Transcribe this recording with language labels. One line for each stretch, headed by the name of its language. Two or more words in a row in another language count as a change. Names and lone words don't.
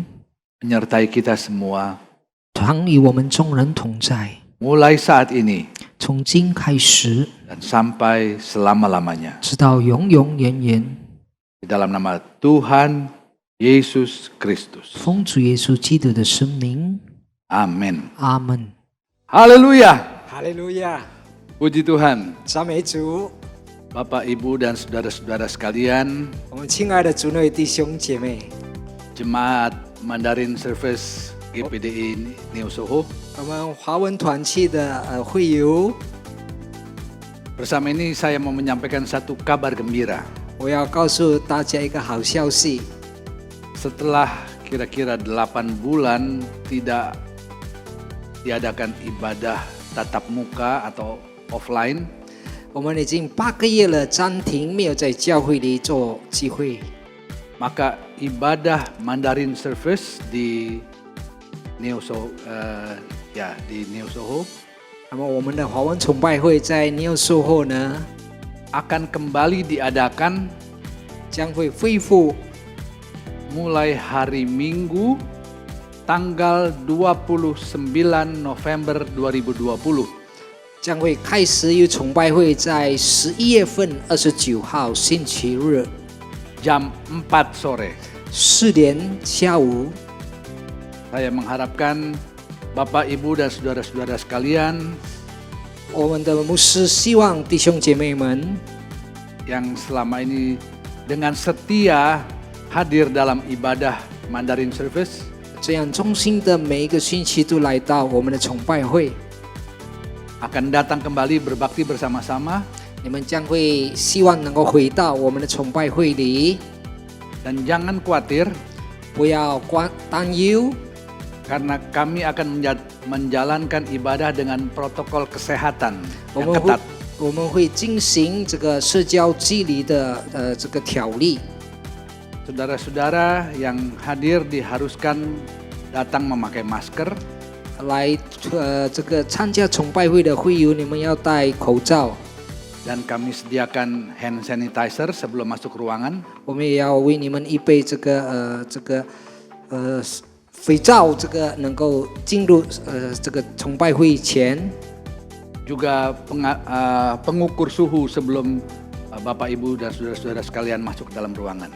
Indonesian: menyertai kita semua
Chinese: 常与我们众人同在，
Indonesian: mulai saat ini
Chinese: 从今开始，
Indonesian: dan sampai selama-lamanya.
Chinese: 直到永永远远。
Indonesian: Di dalam nama Tuhan Yesus Kristus.
Chinese: 奉主耶稣基督的生命，
Indonesian: Amin.
Chinese: 阿门。
Indonesian: Haleluya.
Chinese: 哈利路亚，
Indonesian: Puji Tuhan.
Chinese: 赞美主。
Indonesian: Bapak, Ibu, dan saudara-saudara sekalian,
Chinese: 我们亲爱的主内弟兄姐妹，
Indonesian: Jemaat
English: Mandarin Service
Indonesian: GPDI Neo Soho.
Chinese: 我们华文团契的会友，
Indonesian: Bersama ini saya mau menyampaikan satu kabar gembira.
Chinese: 我要告诉大家一个好消息。
Indonesian: Setelah kira-kira 8 bulan tidak diadakan ibadah tatap muka atau offline,
Chinese: 我们已经8个月了，暂停没有在教会里做聚会。
Indonesian: maka ibadah
English: Mandarin Service
Indonesian: di Neo Soho, di Neo Soho
Chinese: 那么我们的华文崇拜会在 Neo Soho 呢，
Indonesian: akan kembali diadakan
Chinese: 将会恢复
Indonesian: mulai hari Minggu tanggal 29 November 2020.
Chinese: 将会开始有崇拜会在11月份29号星期日
Indonesian: jam 4 sore.
Chinese: 4 点下午。
Indonesian: Saya mengharapkan Bapak, Ibu, dan saudara-saudara sekalian
Chinese: 我们的牧师希望弟兄姐妹们
Indonesian: yang selama ini dengan setia hadir dalam ibadah
English: Mandarin Service
Chinese: 这样忠心的每一个星期都来到我们的崇拜会，
Indonesian: akan datang kembali berbakti bersama-sama
Chinese: 你们将会希望能够回到我们的崇拜会里，
Indonesian: dan jangan khawatir
Chinese: 不要担忧，
Indonesian: karena kami akan menjalankan ibadah dengan protokol kesehatan
Chinese: 我
Indonesian: yang
Chinese: 们会
Indonesian: ketat.
Chinese: 我们会进行这个社交距离的这个条例。
Indonesian: Saudara-saudara yang hadir diharuskan datang memakai masker
Chinese: 来这个参加崇拜会的会友，你们要戴口罩，
Indonesian: dan kami sediakan
English: hand sanitizer
Indonesian: sebelum masuk ruangan.
Chinese: 我们也要为你们预备这个肥皂，这个能够进入这个崇拜会前。
Indonesian: Juga pengukur suhu sebelum Bapak, Ibu, dan saudara-saudara sekalian masuk ke dalam ruangan.